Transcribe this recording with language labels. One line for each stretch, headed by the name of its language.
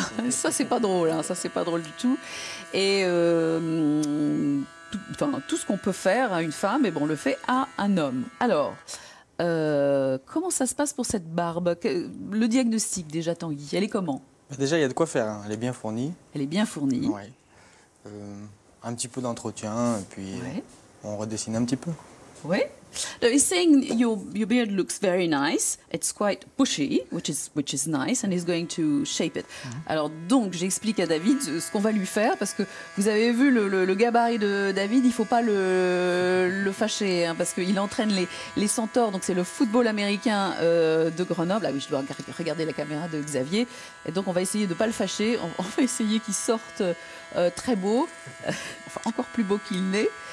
French: Ça, c'est pas drôle, hein, ça, c'est pas drôle du tout. Et tout ce qu'on peut faire à une femme, et bon, on le fait à un homme. Alors, comment ça se passe pour cette barbe? Le diagnostic, déjà, Tanguy, elle est comment? Déjà, il y a de quoi faire, hein. Elle est bien fournie. Elle est bien fournie. Ouais. Un petit peu d'entretien, et puis on redessine un petit peu. Oui.
English: Now, he's saying your beard looks very nice. It's quite bushy, which is nice, and he's going to shape it.
French: Alors donc, j'explique à David ce qu'on va lui faire, parce que vous avez vu le gabarit de David, il ne faut pas le fâcher, hein, parce qu'il entraîne les Centaures, donc c'est le football américain de Grenoble. Ah oui, je dois regarder la caméra de Xavier. Et donc, on va essayer de ne pas le fâcher, on va essayer qu'il sorte très beau, enfin encore plus beau qu'il n'est.